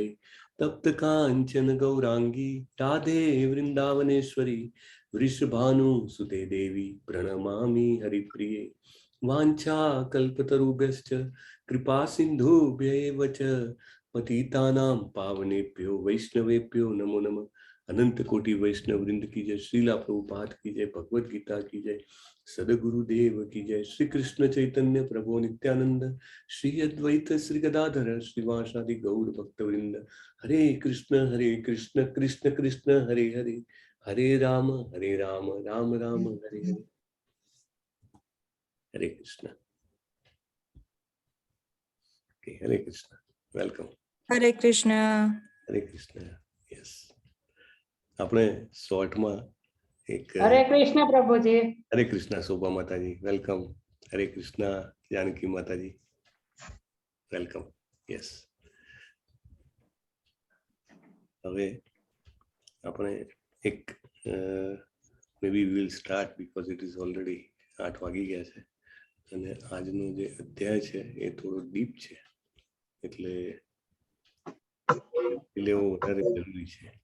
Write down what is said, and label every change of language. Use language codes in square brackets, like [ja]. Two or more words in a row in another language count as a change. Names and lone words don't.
[sa] तप्त कांचन गौरांगी राधे वृंदावनेश्वरी वृषभानु सुते देवी प्रणमामि हरिप्रिये. वांछा कल्पतरुभ्यश्च कृपा सिंधुभ्यैव च पतितानां पावनेभ्यो वैष्णवेभ्यो नमो नमः. [hi] अनंत कोटि वैष्णव वृंद की जय. श्रीला प्रभुपाद की जय. भगवद गीता की जय. सदगुरुदेव की जय. [sa] श्री कृष्ण चैतन्य प्रभु नित्यानंद श्री अद्वैत श्री गदाधर श्रीवासादि गौर भक्त वृंद. हरे कृष्ण कृष्ण कृष्ण हरे हरे, हरे राम राम राम हरे हरे. हरे कृष्ण. हरे कृष्ण. वेलकम. हरे कृष्ण. हरे कृष्ण. [gu] यस, આપણે શોર્ટમાં એક હરે કૃષ્ણ પ્રભુજી. હરે કૃષ્ણ શોભા માતાજી, વેલકમ. હરે કૃષ્ણ જાનકી માતાજી, વેલકમ. યસ, હવે આપણે એક [en] maybe we will start because it is already 8 [gu] વાગી ગયા છે અને આજનો જે અધ્યાય છે એ થોડો ડીપ છે, એટલે લેવો વધારે જરૂરી છે.